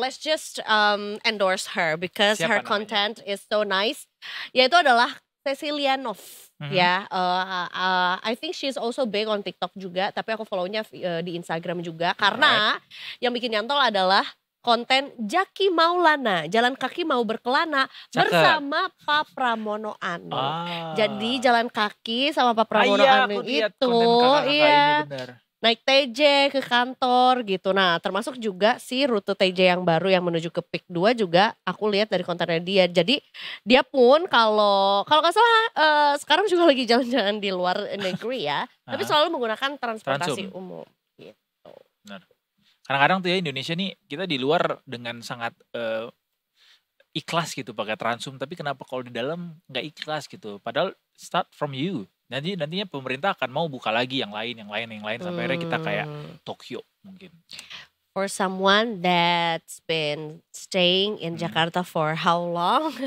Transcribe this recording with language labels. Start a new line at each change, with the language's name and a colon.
English: Let's just endorse her because her content is so nice.
Indonesian: Yaitu adalah Cecilianov.
English: Ya, I think she's also big on TikTok juga.
Indonesian: Tapi aku follownya di Instagram juga. Karena yang bikin nyantol adalah konten Jaki Maulana, jalan kaki mau berkelana bersama Pak Pramono Anung. Jadi jalan kaki sama Pak Pramono Anung itu, iya. Naik TJ ke kantor gitu. Nah termasuk juga si rute TJ yang baru yang menuju ke PIK 2 juga aku lihat dari kontennya dia. Jadi dia pun kalau gak salah sekarang juga lagi jalan-jalan di luar negeri ya. Tapi selalu menggunakan transportasi umum gitu. Benar. Kadang-kadang tuh ya Indonesia nih kita di luar dengan sangat ikhlas gitu pakai Transum. Tapi kenapa kalau di dalam gak ikhlas gitu. Padahal
English: start from you.
Indonesian: Nantinya pemerintah akan mau buka lagi yang lain sampai akhirnya kita kayak Tokyo mungkin.
English: For someone that's been staying in Jakarta for how long?